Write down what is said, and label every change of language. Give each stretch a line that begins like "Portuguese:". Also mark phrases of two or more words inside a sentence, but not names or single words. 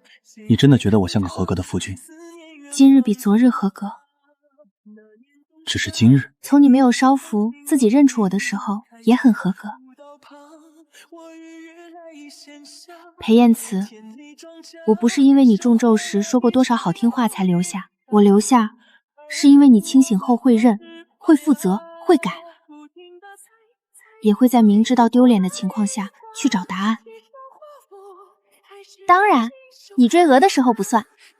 Chinese: 你真的覺得我像個合格的夫君？今日比昨日合格。只是今日，從你沒有燒符自己認出我的時候，也很合格。裴燕慈，我不是因為你中咒時說過多少好聽話才留下，我留下是因為你清醒後會認、會負責、會改，也會在明知道丟臉的情況下去找答案。當然，你追鵝的時候不算。